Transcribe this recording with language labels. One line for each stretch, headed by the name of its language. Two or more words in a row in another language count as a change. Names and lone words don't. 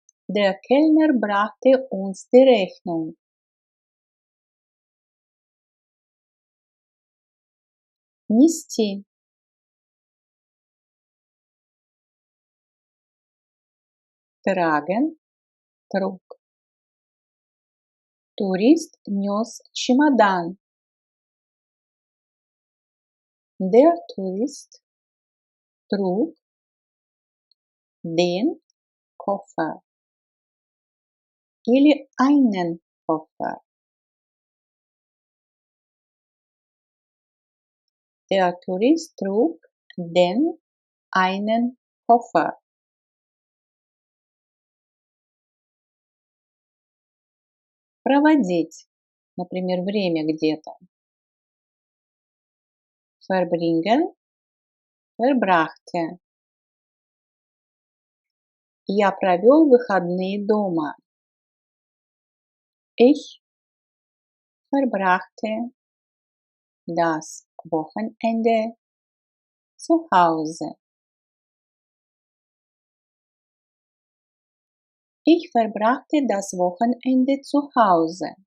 German: Der Kellner brachte uns die Rechnung.
Russian: Нести.
German: Tragen, trug.
Russian: Турист нес чемодан.
German: Der Tourist trug den Koffer или einen Koffer. Der Tourist trug den einen Koffer.
Russian: Проводить, например, время где-то.
German: Verbringen, verbrachte.
Russian: Я провел выходные дома.
German: Ich verbrachte das Wochenende zu Hause. Ich verbrachte das Wochenende zu Hause.